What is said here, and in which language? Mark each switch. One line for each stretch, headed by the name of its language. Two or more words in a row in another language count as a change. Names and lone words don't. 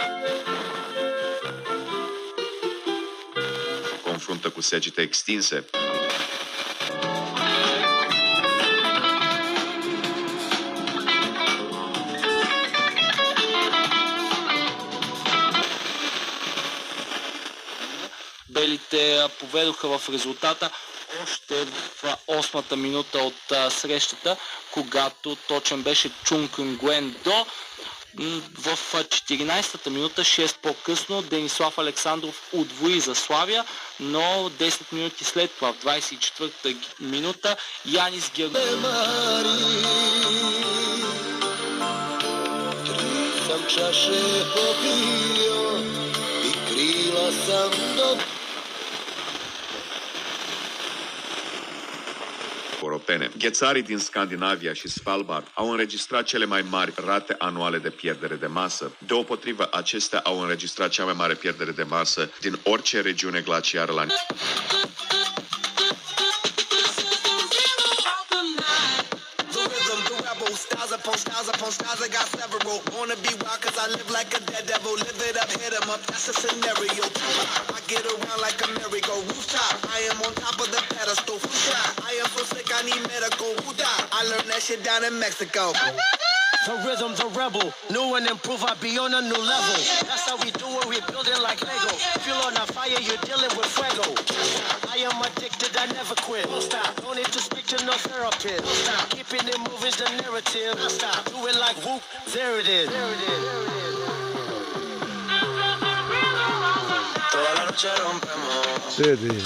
Romanian: Confruntă cu secete extinse.
Bulgarian: Белите поведоха в резултата още в 8-та минута от срещата, когато точен беше Чун Кюнгуен До. В 14-та минута, 6 по-късно, Денислав Александров удвои за Славия, но 10 минути след това, в 24-та минута, Янис
Romanian: Europene. Ghețarii din Scandinavia și Svalbard au înregistrat cele mai mari rate anuale de pierdere de masă. Deopotrivă, acestea au înregistrat cea mai mare pierdere de masă din orice regiune glaciară la
English: upon styles, I got several. Wanna be wild cause I live like a dead devil. Live it up, hit 'em up, that's a scenario. I get around like a merry-go rooftop. I am on top of the pedestal. I am so sick, I need medical. I learned that shit down in Mexico. The rhythm's a rebel. New and improve, I be on a new level. That's how we do it, we build it like Lego. Feel on a fire, you're dealing with fuego. I am addicted, I never quit. Don't stop. Don't need to speak to no therapist. Don't stop. Keeping it moving's the narrative. Don't stop. Do it like whoop, there it is. There it is.
Spanish: Toda la noche rompemos.